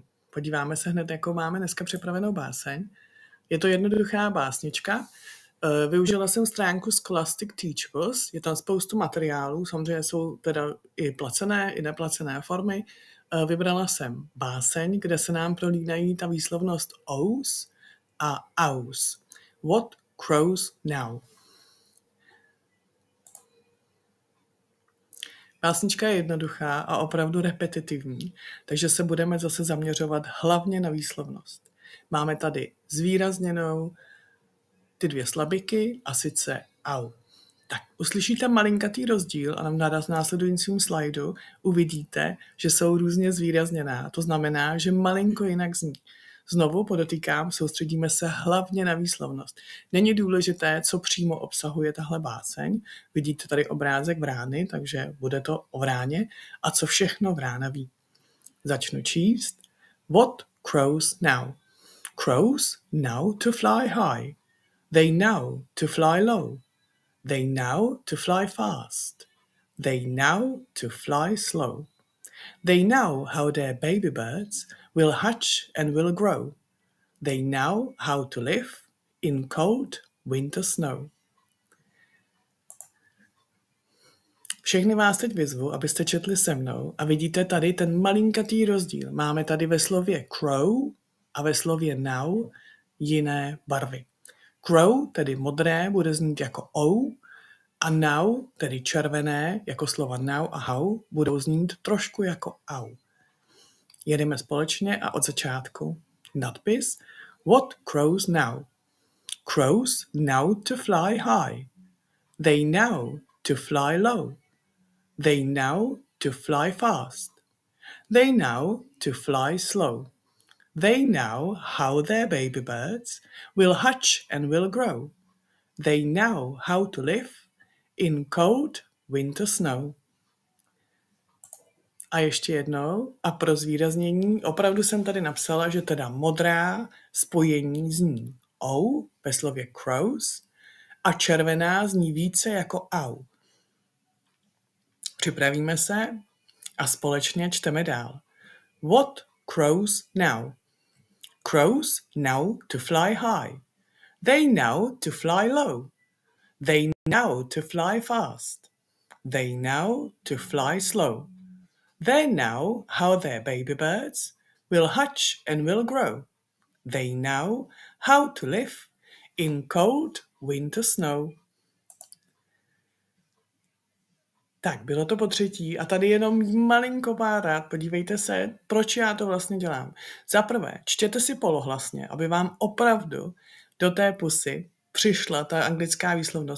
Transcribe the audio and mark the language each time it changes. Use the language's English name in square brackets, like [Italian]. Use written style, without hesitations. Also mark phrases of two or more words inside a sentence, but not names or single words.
[Czech] Podíváme se hned, jakou máme dneska připravenou báseň. Je to jednoduchá básnička. Využila jsem stránku Scholastic Teachables, je tam spoustu materiálů, samozřejmě jsou teda i placené, i neplacené formy. Vybrala jsem báseň, kde se nám prolínají ta výslovnost ous a aus. [English] What crows now? [Czech] Básnička je jednoduchá a opravdu repetitivní, takže se budeme zase zaměřovat hlavně na výslovnost. Máme tady zvýrazněnou ty dvě slabiky a sice au. Tak, uslyšíte malinkatý rozdíl a na následujícím slajdu uvidíte, že jsou různě zvýrazněná. To znamená, že malinko jinak zní. Znovu podotýkám, soustředíme se hlavně na výslovnost. Není důležité, co přímo obsahuje tahle báseň. Vidíte tady obrázek vrány, takže bude to o vráně. A co všechno vrána ví. Začnu číst. [English] What crows now? Crows now to fly high. They know to fly low. They know to fly fast. They know to fly slow. They know how their baby birds will hatch and will grow. They know how to live in cold winter snow. [Czech] Všechny vás teď vyzvu, abyste četli se mnou a vidíte tady ten malinkatý rozdíl. Máme tady ve slově crow a ve slově now jiné barvy. Crow, tedy modré, bude znít jako ou, a now, tedy červené, jako slova now a how, budou znít trošku jako au. Jedeme společně a od začátku. Nadpis. [English] What crows now? Crows know to fly high. They know to fly low. They know to fly fast. They know to fly slow. They know how their baby birds will hatch and will grow. They know how to live in cold winter snow. [Czech] A ještě jednou, a pro zvýraznění, opravdu jsem tady napsala, že teda modrá spojení zní ou ve slově crows a červená zní více jako au. Připravíme se a společně čteme dál. [English] What crows now? Crows know to fly high. They know to fly low. They know to fly fast. They know to fly slow. They know how their baby birds will hatch and will grow. They know how to live in cold winter snow. [Czech] Tak, bylo to potřetí a tady jenom malinko pár rád. Podívejte se, proč já to vlastně dělám. Za prvé, čtěte si polohlasně, aby vám opravdu do té pusy přišla ta anglická výslovnost.